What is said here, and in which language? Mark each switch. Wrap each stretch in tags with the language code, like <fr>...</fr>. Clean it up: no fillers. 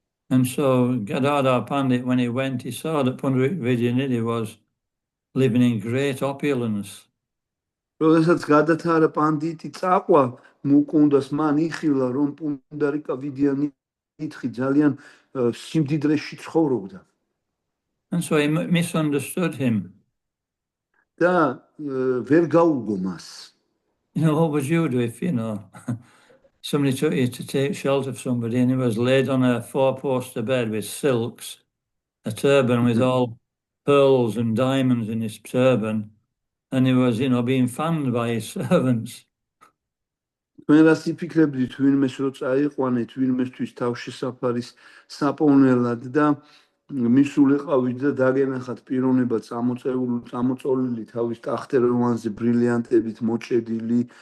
<en>And so Gadadhar Pandit, when he went, he saw that Pundarik Vidyanidhi was living in great opulence.</en> <ka>როდესაც გადათარა პანდიტი წაყვა მუკუნდას, მან იხილა, რომ პუნდარიკა ვიდიანითი ძალიან სიმდიდრეში ცხოვრობდა.</ka> <en>And so he misunderstood him.</en> <ka>და ვერ გაუგო მას.</ka> <en>You know, what would you do if, you know, somebody took you to take shelter of somebody and he was laid on a four-poster bed with silks, a turban with all pearls and diamonds in his turban, and he was, you know, being fanned by his servants.</en> <ka>თქვენ რას იფიქრებდით, ვინმეს რო წაიყვანეთ, ვინმესთვის თავშესაფარის საპოვნელად და მისულიყავით და დაგენახათ პიროვნება წამოწოლილი თავის ტახტეროვანზე ბრილიანტებით მოჭედილი,</ka>